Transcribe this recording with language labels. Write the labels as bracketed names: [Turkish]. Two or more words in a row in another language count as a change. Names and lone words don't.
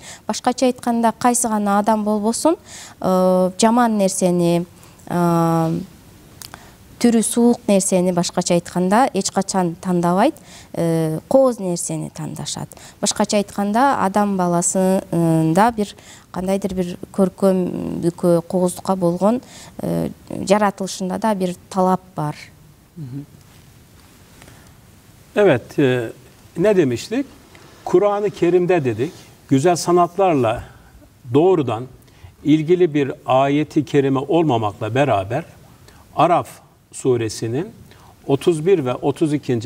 [Kyrgyz] Башкача айтканда кайсы гана адам болбосун жаман нерсени, түрү суук нерсени башкача айтканда эч качан тандабайт, кооз нерсени тандашат. Башкача айтканда адам баласында бир кандайдыр бир көркөмдүккө, кооздукка болгон жаратылышында да bir талап var. [Turkish] Evet, ne demiştik? Kur'an-ı Kerim'de dedik, güzel sanatlarla doğrudan ilgili bir ayeti kerime olmamakla beraber Araf suresinin 31 ve 32.